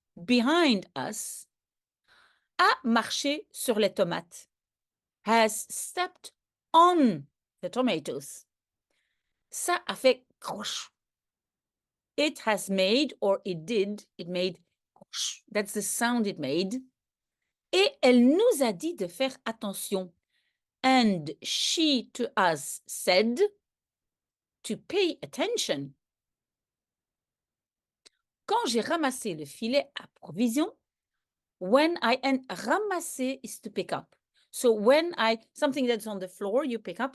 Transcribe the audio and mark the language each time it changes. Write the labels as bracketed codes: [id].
[en] behind us, [fr] a marché sur les tomates, [en] has stepped on the tomatoes. [fr] Ça a fait croche. [en] It has made, or it did, it made croche. That's the sound it made. [fr] Et elle nous a dit de faire attention. [en] And she to us said to pay attention. [fr] Quand j'ai ramassé le filet à provision, [en] when I, and ramasser is to pick up. So when something that's on the floor, you pick up.